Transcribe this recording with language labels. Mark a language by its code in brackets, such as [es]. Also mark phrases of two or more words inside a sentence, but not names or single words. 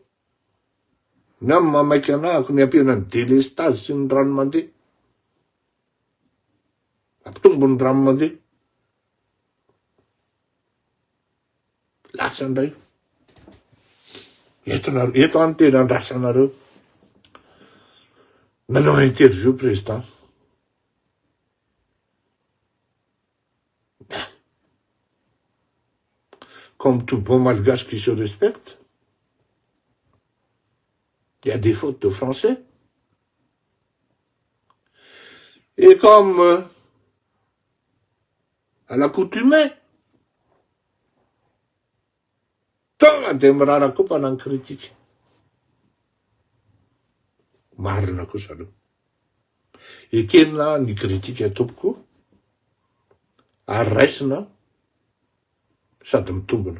[mg] Na mamaiky anahako ny ampianany délestage sy ny rano mandeha. Ampitombony rano mandeha. Lasa ndray. Eto any tena andrasanareo. Nanao [fr] interview président. Comme tout bon malgache qui se respecte, il y a des fautes de français. Et comme à l'accoutumée, [mg] tonga de mirara koa mpanano critique. Marina kosa reo. Ekenina ny critique atompoko ary raisina sady mitombona.